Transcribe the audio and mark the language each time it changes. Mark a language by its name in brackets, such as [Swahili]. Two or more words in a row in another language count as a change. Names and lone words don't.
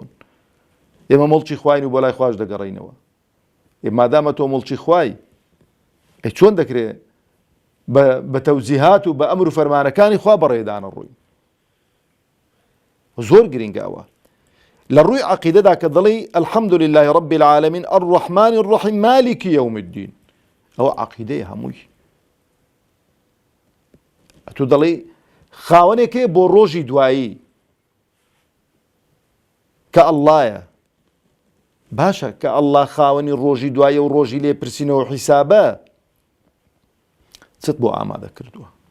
[Central Kurdish] ئێمە مڵکی خوین و بۆ لای خوش دەگەڕینەوە. مادامە تۆ مڵکی خوای، چۆن دەکرێت بە تەوجیهات و بە ئەمر و فەرمانەکانی خوا بەڕێدانە ڕووی. زۆر گرنگە ئەوە. لە ڕووی عەقیدەدا کە دڵی [Arabic] الحەمد لله رب العالمین الرحمن الرحیم مالک یوم الدین، [Central Kurdish] ئەوە عەقیدەیە هەمووی. تو دڵی خاوەنێکێ بۆ ڕۆژی دوایی کە ئەڵڵایە. باشە کە ئەڵڵا خاوەنی ڕۆژی دوایە و ڕۆژی لێ پرسینەوە حیسابە، چت بۆ ئامادە کردووە؟